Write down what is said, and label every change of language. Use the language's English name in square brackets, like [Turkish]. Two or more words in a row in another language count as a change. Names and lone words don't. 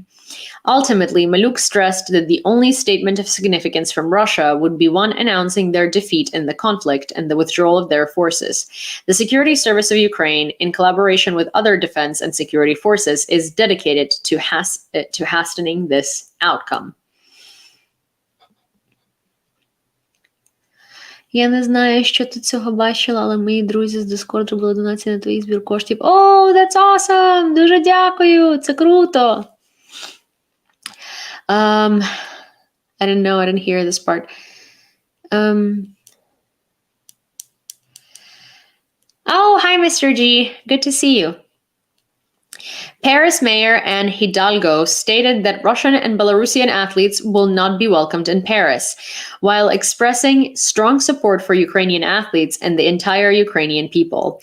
[English] Ultimately, Maluk stressed that the only statement of significance from Russia would be one announcing their defeat in the conflict and the withdrawal of their forces. The Security Service of Ukraine, in collaboration with other defense and security forces, is dedicated to hastening this outcome. [Ukrainian] Я не знаю, що ти цього бачила, але мої друзі з Discord робили донацію на твій збір коштів. [English] Oh, that's awesome! [Ukrainian] Дуже дякую! Це круто! [English] I didn't know. I didn't hear this part. Oh, hi, Mr. G. Good to see you. Paris Mayor Anne Hidalgo stated that Russian and Belarusian athletes will not be welcomed in Paris, while expressing strong support for Ukrainian athletes and the entire Ukrainian people.